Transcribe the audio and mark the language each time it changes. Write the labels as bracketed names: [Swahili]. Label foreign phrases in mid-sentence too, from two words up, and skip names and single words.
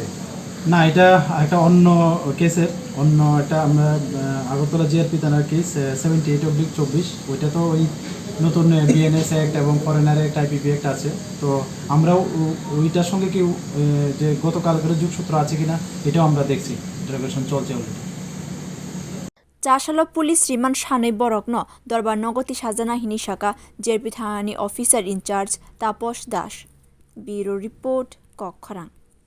[Bangla] না এটা একটা অন্য কেসের অন্য একটা আমরা আগরতলা জিআরপি থানার কেস 78/24 ওইটা তো ওই নতুন বিএনএস অ্যাক্ট এবং ফরেনার অ্যাক্ট আইপিপি অ্যাক্ট আছে তো আমরা ওইটার সঙ্গে কি যে গতকালকের যোগসূত্র আছে কিনা এটাও আমরা দেখছি ইন্টারোগেশন চলছে অলরেডি [Kok Borok] Chasalo police remand shanoi borokno dorbar nogo tisajaknai hini sakha jerbi thanani [English] officer in charge [Kok Borok] Tapash Das [English] Bureau report [Kok Borok] koktwma